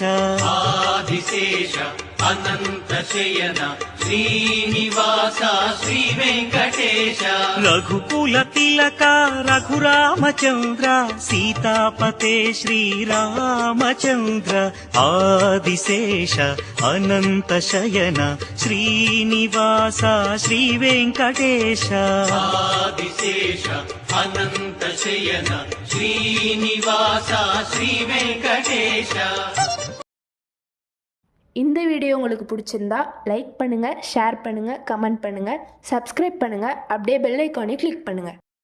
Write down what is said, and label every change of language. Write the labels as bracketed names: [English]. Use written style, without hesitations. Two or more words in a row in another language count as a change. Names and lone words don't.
[Telugu] ఆదిశేష అనంత శయన శ్రీనివాస శ్రీ వెంకటేశ. రఘుకుల తిలక రఘురామచంద్ర సీతాపతే శ్రీరామచంద్ర. ఆదిశేష అనంత శయన శ్రీనివాస శ్రీ వెంకటేశ. ఆదిశేష అనంత శయన శ్రీనివాస శ్రీ వెంకటేశ. [Tamil] இந்த வீடியோ உங்களுக்கு பிடிச்சிருந்தா லைக் பண்ணுங்கள், ஷேர் பண்ணுங்கள், கமெண்ட் பண்ணுங்கள், சப்ஸ்கிரைப் பண்ணுங்கள், அப்படியே [English] bell iconaiyum [Tamil] கிளிக் பண்ணுங்கள்.